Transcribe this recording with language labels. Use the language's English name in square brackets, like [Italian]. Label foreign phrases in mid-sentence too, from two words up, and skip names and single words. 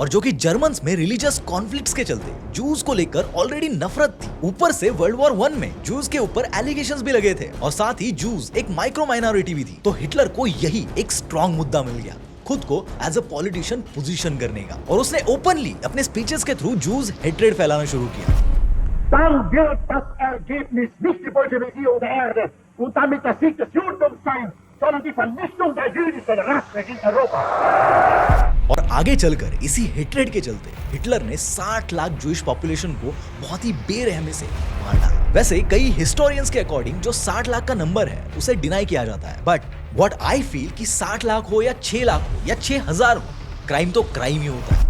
[Hindi] और जो कि जर्मन्स में [English] religious conflicts [Hindi] के चलते जूज को लेकर ऑलरेडी नफरत थी, ऊपर से वर्ल्ड वॉर 1 में जूज के ऊपर एलिगेशंस भी लगे थे, और साथ ही जूज एक [English] micro minority [Hindi] भी थी। तो हिटलर को यही एक स्ट्रॉन्ग मुद्दा मिल गया खुद को [English] as a politician position [Hindi] करने का, और उसने ओपनली अपने स्पीचेस के थ्रू [English] Jews hatred [Hindi] फैलाना शुरू किया। [German] Dann wird das Ergebnis nicht die Bolschewisierung der Erde und damit der Sieg des Judentums sein, sondern die Vernichtung der jüdischen Rasse in Europa. [Hindi] और आगे चलकर इसी हेट्रेड के चलते हिटलर ने 60 लाख [English] Jewish population [Hindi] को बहुत ही बेरहमी से मार डाला। वैसे कई हिस्टोरियंस के अकॉर्डिंग जो 60 लाख का नंबर है उसे डिनाई किया जाता है, [English] but what I feel [Hindi] कि 60 लाख हो या 6 लाख हो या 6000 हो, क्राइम तो क्राइम ही होता है।